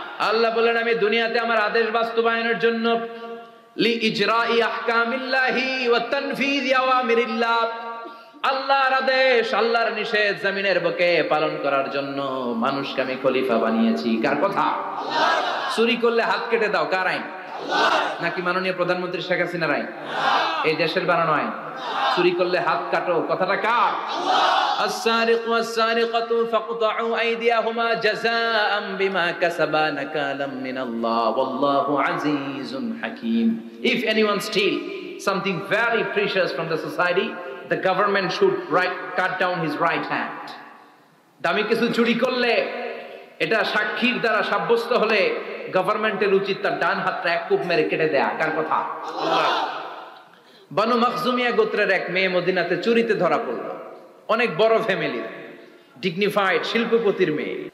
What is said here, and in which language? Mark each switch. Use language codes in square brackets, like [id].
[bn] আল্লাহ বলেন আমি দুনিয়াতে আমার আদেশ বাস্তবায়নের জন্য, [ar] লি ইজরাই আহকামিল্লাহি ওয়া তানফিযি আওয়ামিরিল্লাহ, [bn] আল্লাহর আদেশ আল্লাহর নিষেধ জমিনের বুকে পালন করার জন্য মানুষকে আমি খলিফা বানিয়েছি। কার কথা? আল্লাহ। চুরি করলে হাত কেটে দাও, কার আইন? আল্লাহ। নাকি মাননীয় প্রধানমন্ত্রী শেখ হাসিনার আইন? এই দেশের বানানো আইন। চুরি করলে হাত কাটো, কথাটা কার? আল্লাহ। [ar] السارق والسارقة فاقطعوا أيديهما جزاء بما كسبا نكالا من الله والله عزيز حكيم. [en] If anyone steal something very precious from the society, the government should cut down his right hand. [bn] দামি কিছু চুরি করলে, এটা সাক্ষীর দ্বারা সাব্যস্ত হলে গভর্নমেন্টের উচিত তার ডান হাতটা এক কূপ মেরে কেটে দেয়া। কার কথা? আল্লাহ। বানু মাখজুমিয়া গোত্রের এক মেয়ে মদিনাতে চুরিতে ধরা পড়ল। অনেক বড় ফ্যামিলি, ডিগনিফাইড শিল্পপতির মেয়ে।